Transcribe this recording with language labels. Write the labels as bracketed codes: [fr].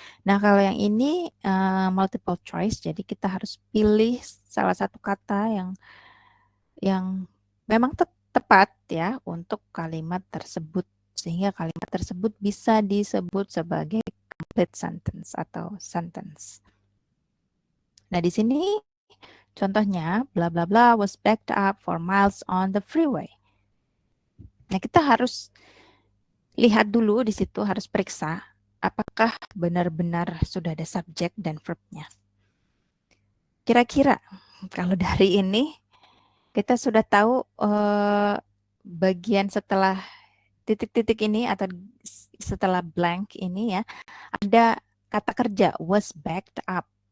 [id] Nah, kalau yang ini multiple choice, jadi kita harus pilih salah satu kata yang memang tepat ya untuk kalimat tersebut, sehingga kalimat tersebut bisa disebut sebagai complete sentence atau sentence. Nah, di sini contohnya [en] bla bla bla was backed up for miles on the freeway. [id] Nah, kita harus lihat dulu di situ, harus periksa apakah benar-benar sudah ada subjek dan verbnya. Kira-kira kalau dari ini kita sudah tahu bagian setelah titik-titik ini atau setelah blank ini ya, ada kata kerja was backed up.